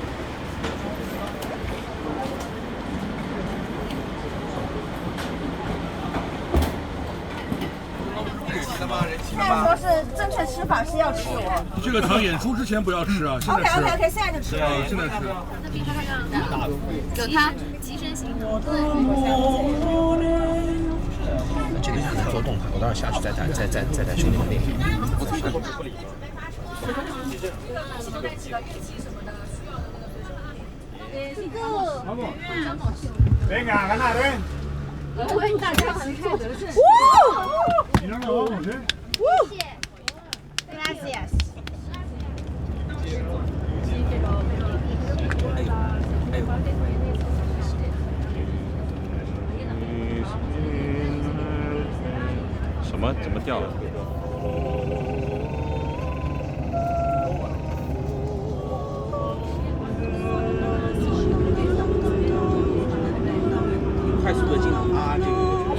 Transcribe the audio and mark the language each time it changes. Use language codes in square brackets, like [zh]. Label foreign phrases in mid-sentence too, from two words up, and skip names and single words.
[zh] 现在说是正确吃法是要吃哦。这个糖演出之前不要吃啊，现在吃。 OK， 现在就吃。现在吃。那比他这样有它机身型的。这个想做动态，我待会儿下去再带兄弟们练。 [es] Venga, ganar, ¿eh? Y no nos vamos, ¿eh? Gracias. [zh] 什么？怎么掉了？快速的进啊，这个